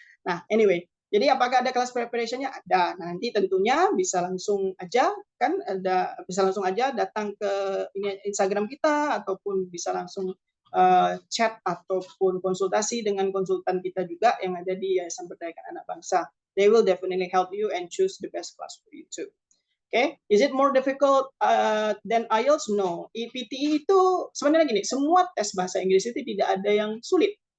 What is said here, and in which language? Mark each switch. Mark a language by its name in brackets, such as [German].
[Indonesian] Nah, anyway, jadi apakah ada kelas preparationnya? Ada. Nah, nanti tentunya bisa langsung aja kan bisa langsung aja datang ke Instagram kita ataupun bisa langsung chat ataupun konsultasi dengan konsultan kita juga yang ada di Yayasan Berdayakan Anak Bangsa. [English] They will definitely help you and choose the best class for you too. Okay, is it more difficult than IELTS? No. [Indonesian] EPTE itu sebenarnya gini, semua tes bahasa Inggris itu tidak ada yang sulit.